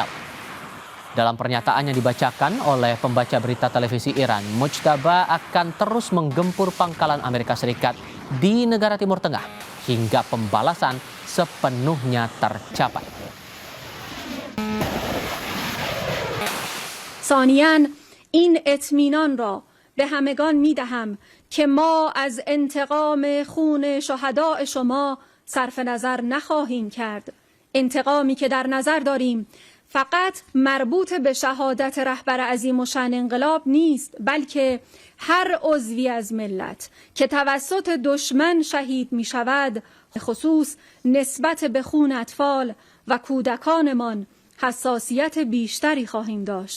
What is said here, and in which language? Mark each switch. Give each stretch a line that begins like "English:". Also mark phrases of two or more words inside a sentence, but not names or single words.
Indonesian: Dalam pernyataan yang dibacakan oleh pembaca berita televisi Iran, Mujtaba akan terus menggempur pangkalan Amerika Serikat di negara Timur Tengah hingga pembalasan sepenuhnya tercapai.
Persian: ثانیاً این اطمینان را به همگان می‌دهم که ما از انتقام خون شهداء شما صرف نظر نخواهیم کرد. انتقامی که در نظر داریم فقط مربوط به شهادت رهبر عظیم الشأن انقلاب نیست، بلکه هر عضوی از ملت که توسط دشمن شهید می‌شود، خصوص نسبت به خون اطفال و کودکانمان حساسیت بیشتری خواهیم داشت.